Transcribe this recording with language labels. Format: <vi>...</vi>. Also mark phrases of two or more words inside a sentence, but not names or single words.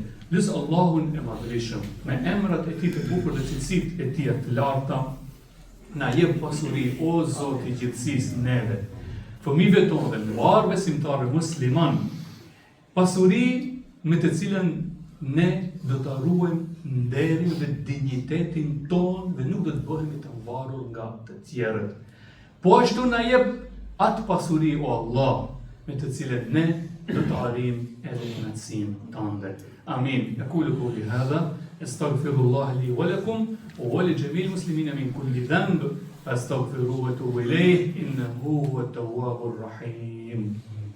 <sq>Lësë Allahun e madhërisëm, me emrat e tij të bukur dhe cilësitë e tij të larta, na jep pasuri o Zoti i gjithësisë neve, fëmijëve tonë dhe mbarë besimtarë musliman, pasuri me të cilën ne do të ruajmë nderin dhe dinjitetin ton dhe nuk do të bëhemi të varur nga të tjerët. Po ashtu na jep atë pasuri o Allah, me të cilët ne do të arrijmë edhe kënaqësinë tënde. Amin.</sq> <ar>أقول قولي هذا، أستغفر الله لي ولكم ولجميع المسلمين من كل ذنب، فاستغفروه وتوبوا إليه إنه هو التواب الرحيم.</ar>